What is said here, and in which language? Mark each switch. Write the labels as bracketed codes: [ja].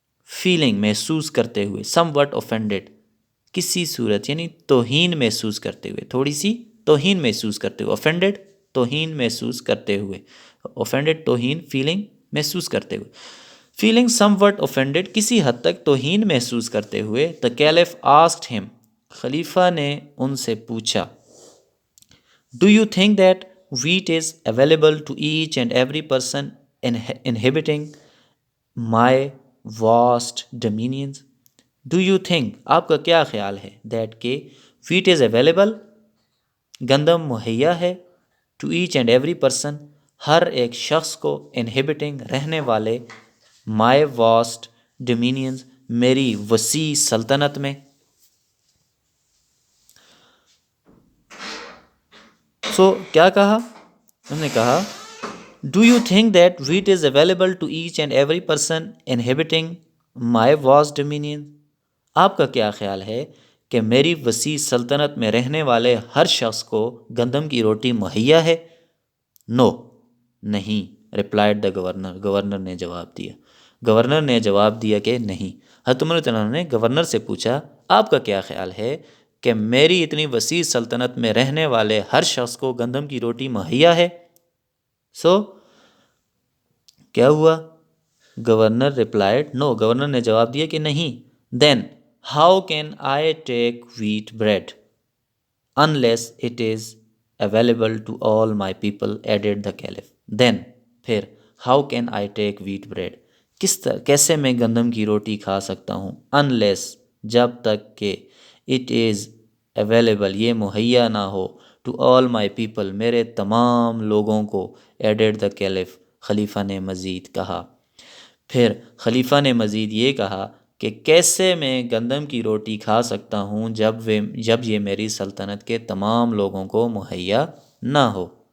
[ur] Feeling محسوس کرتے ہوئے، سم وٹ offended کسی صورت یعنی توہین محسوس کرتے ہوئے، تھوڑی سی توہین محسوس کرتے ہوئے. offended توہین محسوس کرتے ہوئے، offended توہین، فیلنگ محسوس کرتے ہوئے. فیلنگ سم وٹ offended کسی حد تک توہین محسوس کرتے ہوئے. [en] the caliph asked him [ur] خلیفہ نے ان سے پوچھا [en] Do you think that wheat is available to each and every person inhabiting my vast dominions? Do you think [ur] آپ کا کیا خیال ہے that کہ [en] wheat is available [ur] گندم مہیا ہے [en] to each and every person [ur] ہر ایک شخص کو [en] inhabiting [ur] رہنے والے [en] my vast dominions [ur] میری وسیع سلطنت میں. سو کیا کہا انہوں نے کہا [en] do you think that wheat is available to each and every person inhabiting my vast dominion, [ur] آپ کا کیا خیال ہے کہ میری وسیع سلطنت میں رہنے والے ہر شخص کو گندم کی روٹی مہیا ہے؟ نو نہیں، [en] replied the governor, [ur] گورنر نے جواب دیا. گورنر نے جواب دیا کہ نہیں. حضرت عمر رضی اللہ عنہ نے گورنر سے پوچھا آپ کا کیا خیال ہے کہ میری اتنی وسیع سلطنت میں رہنے والے ہر شخص کو گندم کی روٹی مہیا ہے؟ سو کیا ہوا؟ [en] governor replied no, [ur] گورنر نے جواب دیا کہ نہیں. [en] Then how can I take wheat bread unless it is available to all my people, added the caliph. Then [ur] پھر [en] how can I take wheat bread [ur] کیسے میں گندم کی روٹی کھا سکتا ہوں [en] unless [ur] جب تک کہ [en] it is available [ur] یہ مہیا نہ ہو [en] to all my people [ur] میرے تمام لوگوں کو. [en] added the caliph [ur] خلیفہ نے مزید کہا. پھر خلیفہ نے مزید یہ کہا کہ کیسے میں گندم کی روٹی کھا سکتا ہوں جب یہ میری سلطنت کے تمام لوگوں کو مہیا نہ ہو.